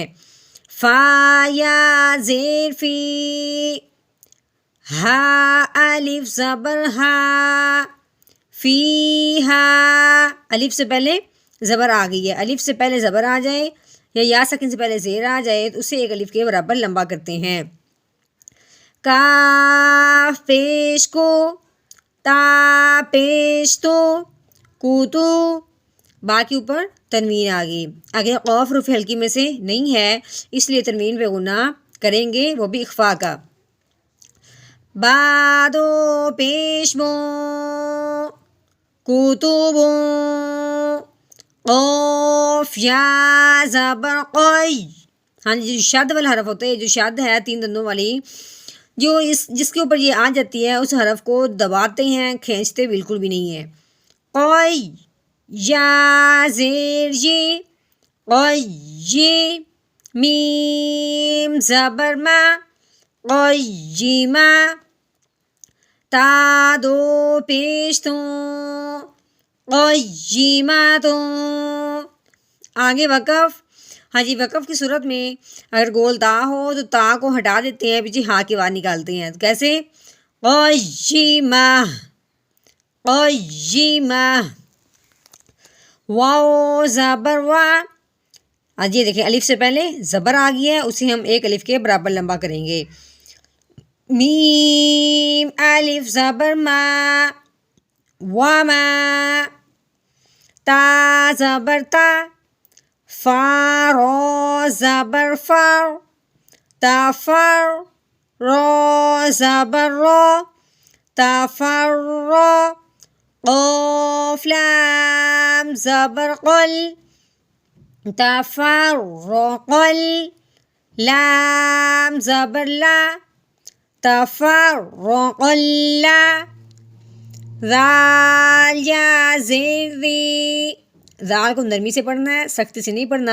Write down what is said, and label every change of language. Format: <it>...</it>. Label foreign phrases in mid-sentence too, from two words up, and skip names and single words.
<ur>فا یا زیر فی، ہا الف زبر ہا، فی ہا، الف سے پہلے زبر آ گئی ہے، الف سے پہلے زبر آ جائے یا ساکن سے پہلے زیر آ جائے تو اسے ایک الف کے برابر لمبا کرتے ہیں۔ کاف پیش کو، تا پیش تو، کوتو، با کے اوپر تنوین آ گئی۔ آگے قاف حرف حلقی میں سے نہیں ہے، اس لیے تنوین پہ غنہ کریں گے، وہ بھی اخفا کا۔ بادو پیش بو، کتبو، قاف یا زبر قی۔ ہاں جی، جو شد والا حرف ہوتا ہے، جو شد ہے تین دندوں والی، جو جس کے اوپر یہ آ جاتی ہے اس حرف کو دباتے ہیں، کھینچتے بالکل بھی نہیں ہے۔ قی، یا زیر یہ، قی، میم زبر ما، قیما، تا دو پیش تو، قیماتو۔ آگے وقف۔ ہاں جی، وقف کی صورت میں اگر گول تا ہو تو تا کو ہٹا دیتے ہیں، پیچھے ہا کی آواز نکالتے ہیں۔ کیسے؟ قیمہ، قیمہ۔ واو زبر وا، آج یہ دیکھیں الف سے پہلے زبر آ گیا ہے، اسے ہم ایک الف کے برابر لمبا کریں گے۔ میم الف زبر ما، وما، تا زبر تا، فا رو زبر فر، تفر، رو زبر رو، تفر رو، قاف لام زبر قل، تفرقل، لام زبر لا، تفرقلا، ذال یا زیر ذی، ذال کو نرمی سے پڑھنا ہے، سختی سے نہیں پڑھنا۔</ur>